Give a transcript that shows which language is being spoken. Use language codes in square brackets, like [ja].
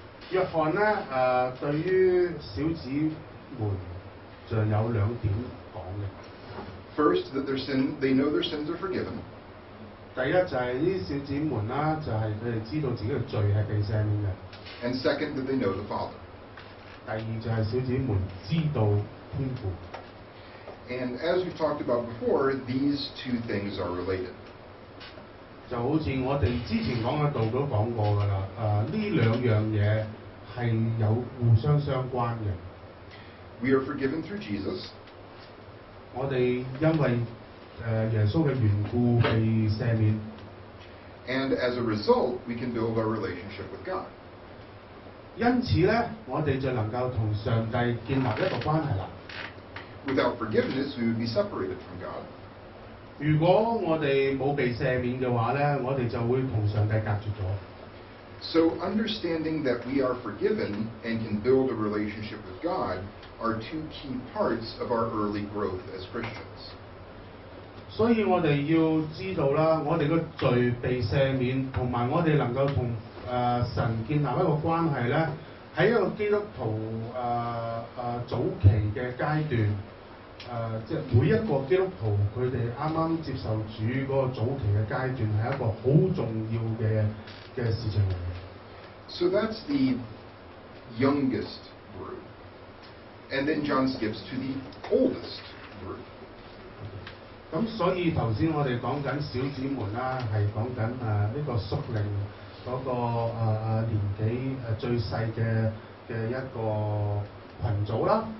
[yue] 約翰咧對於小子們就有2點講嘅。 [en] First, that they know their sins are forgiven. [yue] 第一就係呢啲小子們啦，就係佢哋知道自己嘅罪係被赦免嘅。 [en] And second, that they know the Father. [yue] 第二就係小子們知道天父。 [en] And as we've talked about before, these 2 things are related. [yue] 就好似我哋之前講嘅道都講過㗎啦，呢2樣嘢係有互相相關嘅。 [en] We are forgiven through Jesus. [yue] 我哋因為耶穌嘅緣故被赦免。 [en] And as a result, we can build our relationship with God. [yue] 因此咧，我哋就能夠同上帝建立一個關係啦。 [en] Without forgiveness, we would be separated from God. [yue] 如果我哋冇被赦免嘅話咧，我哋就會同上帝隔絕咗。 [en] So understanding that we are forgiven and can build a relationship with God are 2 key parts of our early growth as Christians. [yue] 所以我哋要知道啦，我哋嘅罪被赦免，同埋我哋能夠同神建立一個關係咧，喺一個基督徒早期嘅階段，即係每一個基督徒佢哋啱啱接受主嗰個早期嘅階段係一個好重要嘅事情嚟嘅。 [en] So that's the youngest group. And then John skips to the oldest group. [yue] 咁所以頭先我哋講緊小子們啦，係講緊呢個屬靈嗰個年紀最細嘅一個群組啦。